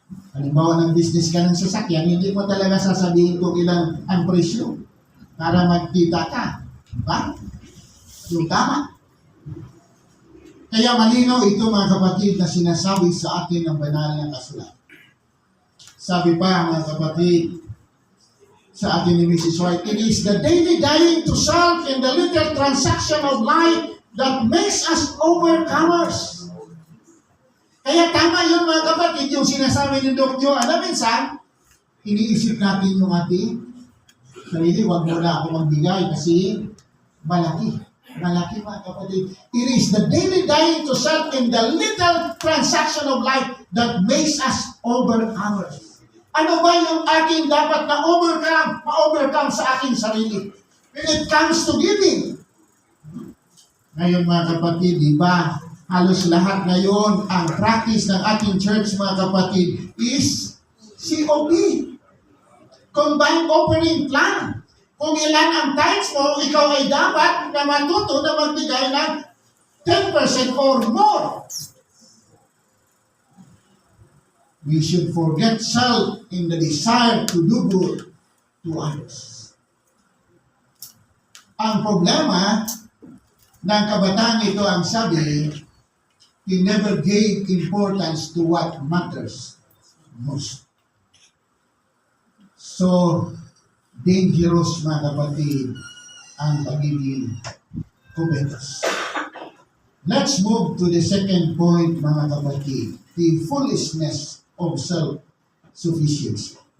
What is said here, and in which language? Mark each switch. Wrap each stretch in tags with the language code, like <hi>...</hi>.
<tl>Halimbawa ng business ka ng sasakyan, hindi mo talaga sasabihin kung ilang ang presyo para magkita ka. Diba? Yung tama. Kaya malinaw ito, mga kapatid, na sinasabi sa atin ng banal na kasulatan. Sabi pa, mga kapatid, sa atin ni Mrs.</tl> <en>White, it is the daily dying to self and the little transaction of life that makes us overcomers.</en> <tl>Kaya tama yun, mga kapatid, yung sinasabi ni Doc Joe. Alam, minsan, iniisip natin yung ating sarili, huwag mo na ako magbigay kasi malaki. Malaki, mga kapatid.</tl> <en>It is the daily dying to self and the little transaction of life that makes us overcomers.</en> <tl>Ano ba yung aking dapat na ma-overcome sa aking sarili?</tl> <en>When it comes to giving.</en> <tl>Ngayon, mga kapatid, di ba, halos lahat ngayon, ang practice ng ating church, mga kapatid, is COP. Combined Offering Plan. Kung ilan ang tithes mo, ikaw ay dapat na matuto na magbigay ng 10% or more.</tl> <en>We should forget self in the desire to do good to others.</en> <tl>Ang problema ng kabataan ito, ang sabi,</tl> <en>he never gave importance to what matters most.</en> <tl>So, dangerous, mga kapatid, ang pagiging covetous.</tl> <en>Let's move to the second point,</en> <tl>mga kapatid,</tl> <en>the foolishness of self-sufficiency.</en>